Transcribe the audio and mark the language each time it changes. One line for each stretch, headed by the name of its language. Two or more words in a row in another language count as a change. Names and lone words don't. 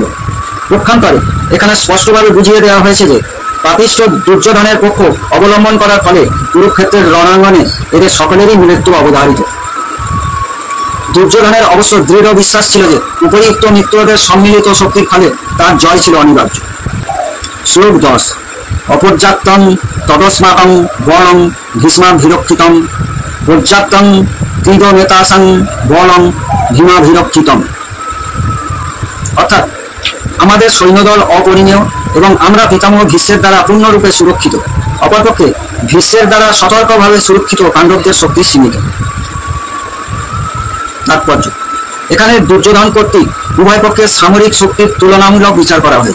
Bangla: পক্ষান্তরে এখানে স্পষ্টভাবে বুঝিয়ে দেওয়া হয়েছে যে পাপিষ্ঠ দুর্যোধনের পক্ষ অবলম্বন করার ফলে কুরুক্ষেত্রের রণাঙ্গনে এদের সকলেরই মৃত্যু অবধারিত। দুর্যোধনের অবশ্য দৃঢ় বিশ্বাস ছিল যে উপরিউক্ত মিত্রদের সম্মিলিত শক্তির ফলে তার জয় ছিল অনিবার্য। শ্লোক 10।
Sanskrit: অপর্যাপ্তং তদস্মাকং বলং ভীষ্মাভিরক্ষিতং পর্যাপ্তং ত্রিদনেতাসং বলং ভীমাভিরক্ষিতং।
Bangla: অর্থাৎ আমাদের সৈন্যদল অপরিমেয় এবং আমরা পিতামহ ভীষ্মের দ্বারা পূর্ণরূপে সুরক্ষিত। অপরপক্ষে ভীষ্মের দ্বারা সতর্কভাবে সুরক্ষিত পাণ্ডবদের শক্তি সীমিত। তাৎপর্য: এখানে দুর্যোধন কর্তৃক উভয় পক্ষের সামরিক শক্তির তুলনামূলক বিচার করা হয়েছে।